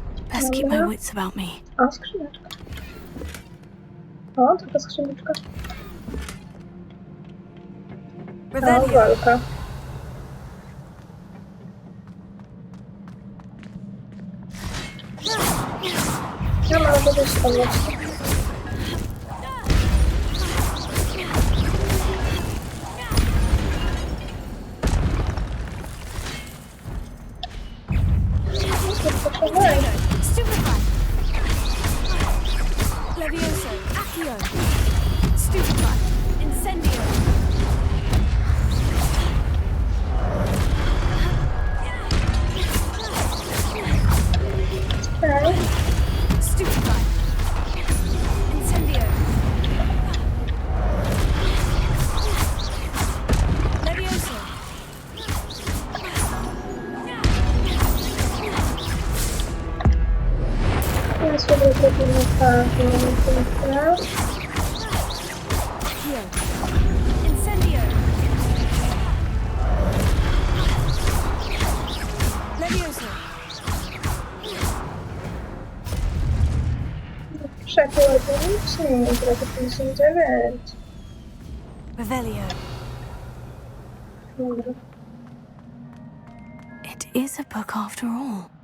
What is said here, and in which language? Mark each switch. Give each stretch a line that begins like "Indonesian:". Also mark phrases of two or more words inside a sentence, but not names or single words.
English: Best keep my wits about me.
Polish: O, skrzyneczka. O, tylko skrzyneczka. O, Revelio. walka. Ja mam gdzieś pomóc. Stupefy. Levioso. Accio. Stupefy. Incendio. Okej. Stupefy. Incendio. Levioso. Ja sobie zrobimy tak, teraz. Accio. Incendio. Levioso. Przekładnicznie, 59. Revelio. Dobra.
English: It is a book after all.